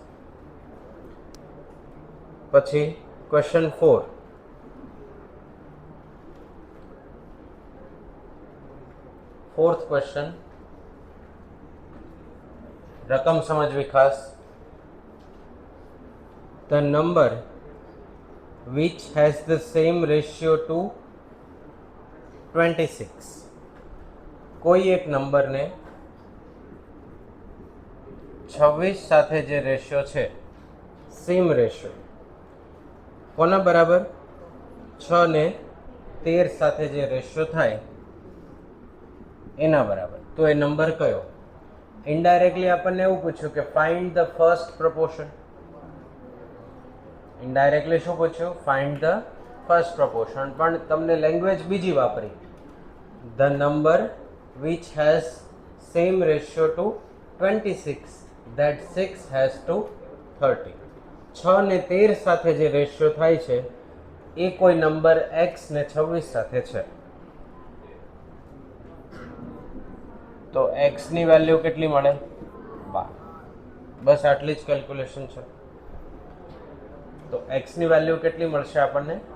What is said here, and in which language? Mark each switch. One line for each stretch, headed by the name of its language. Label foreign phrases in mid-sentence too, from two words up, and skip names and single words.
Gujarati: પછી ક્વેશ્ચન 4.
English: fourth question,
Gujarati: રકમ સમજવી ખાસ.
English: the number which has the same ratio to 26.
Gujarati: કોઈ એક નંબરને 26 સાથે જે રેશિયો છે,
English: same ratio,
Gujarati: કોના બરાબર? 6 ને 13 સાથે જે રેશિયો થાય એના બરાબર. તો એ નંબર કયો? ઇનડાયરેક્ટલી આપણને એવું પૂછ્યું કે
English: find the first proportion.
Gujarati: ઇનડાયરેક્ટલી શું પૂછ્યું?
English: find the first proportion.
Gujarati: પણ તમને લેંગ્વેજ બીજી વાપરી.
English: the number which has same ratio to 26 that 6 has to 30.
Gujarati: 6 ને 13 સાથે જે રેશિયો થાય છે એ કોઈ નંબર x ને 26 સાથે છે. તો x ની વેલ્યુ કેટલી મળે? 12. બસ આટલી જ કેલ્ક્યુલેશન છે. તો x ની વેલ્યુ કેટલી મળશે આપણને?